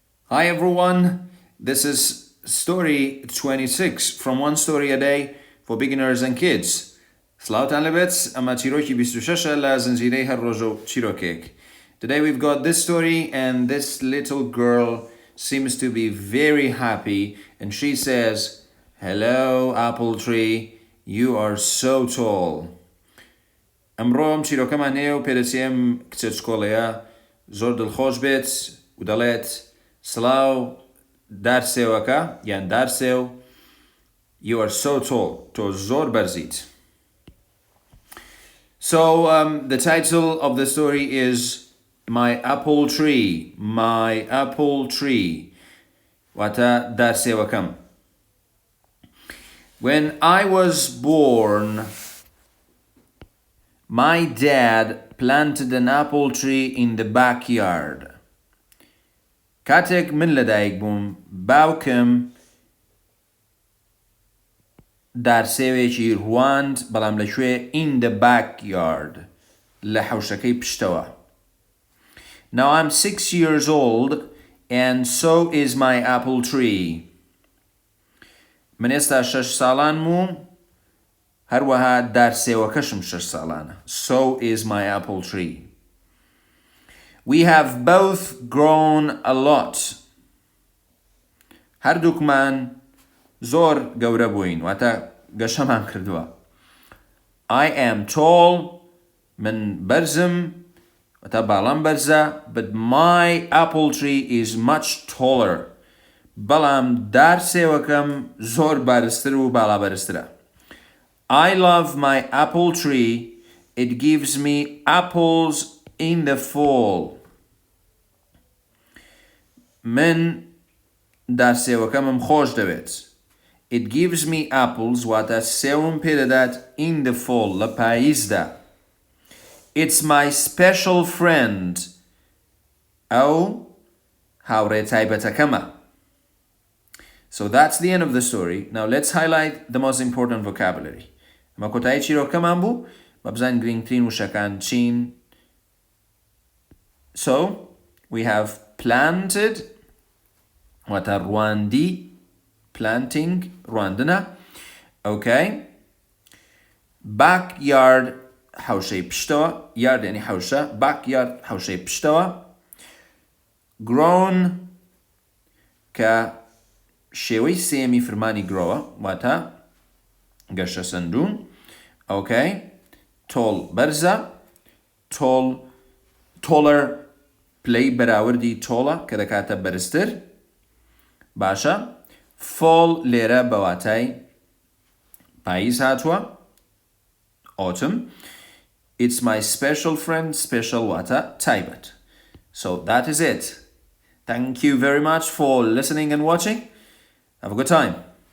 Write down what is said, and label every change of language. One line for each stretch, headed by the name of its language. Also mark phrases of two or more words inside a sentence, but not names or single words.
English: Hi everyone, this is story 26 from One Story a Day for Beginners and Kids.
Central Kurdish: سلاوتان لبت اما چیرۆکی 26 لە زنجیرەی هەر ڕۆژە و چیرۆکێک.
English: Today we've got this story and this little girl seems to be very happy and she says, "Hello apple tree, you are so tall."
Central Kurdish: ئەمڕۆم چیرۆکەمان هەیە و پێدەچێم کچە چکۆڵەیە زۆر دڵخۆش بێت و دەڵێت سلااو دارسێوەکە یان دارسێو
English: You are so tall.
Central Kurdish: تۆ زۆر بەرزیت.
English: So the title of the story is My Apple Tree. My Apple Tree.
Central Kurdish: Wata دارسێوەکەم.
English: When I was born, my dad planted an apple tree in the backyard.
Central Kurdish: کاتێک من لەدایک بووم باوکم دارسێوێکی ڕواند بەڵام لەکوێ
English: in the backyard
Central Kurdish: لە حەوشەکەی پشتەوە.
English: Now I'm 6 years old and so is my apple tree.
Central Kurdish: من ئێستا 6 ساڵانم و هەروەها دارسێوەکەشم 6 ساڵانە.
English: So is my apple tree. We have both grown a lot.
Central Kurdish: هەردووکمان زۆر گەورە بووین واتە گەشەمان کردووە.
English: I am tall
Central Kurdish: من بەرزم واتە باڵام بەرزە
English: but my apple tree is much taller.
Central Kurdish: بەڵام دارسێوەکەم زۆر بارزتر و باڵا بەرزترە.
English: I love my apple tree. It gives me apples in the fall.
Central Kurdish: من دارسێوەکەمم خۆش دەوێت.
English: It gives me apples
Central Kurdish: واتە سێوم پێدەدات
English: in the fall
Central Kurdish: لە پاییزدا.
English: It's my special friend.
Central Kurdish: ئەو هاوڕێ تایبەتەکەمە.
English: So that's the end of the story. Now let's highlight the most important vocabulary.
Central Kurdish: ئەمە کۆتایی چیرۆکەمان بوو بە بزانین گرنگترین وشەکان چین.
English: So we have planted
Central Kurdish: واتە ڕواندی
English: planting ڕواندنە. Okay. Backyard
Central Kurdish: حەوشەی پشتەوە. Yard یعنی حەوشە. Backyard حەوشەی پشتەوە. Grown کە شێوەی سێمی فرمانی گرۆوە واتە گەشە سندوون.
English: Okay. Tall
Central Kurdish: بەرزە. Taller پلەی بەراوردی تۆڵە کە دەکاتە بەرزتر. باشە. Fall لێرە بەواتای پاییز هاتووە.
English: Autumn. It's my special friend.
Central Kurdish: Special واتە تایبەت.
English: So that is it. Thank you very much for listening and watching. Have a good time.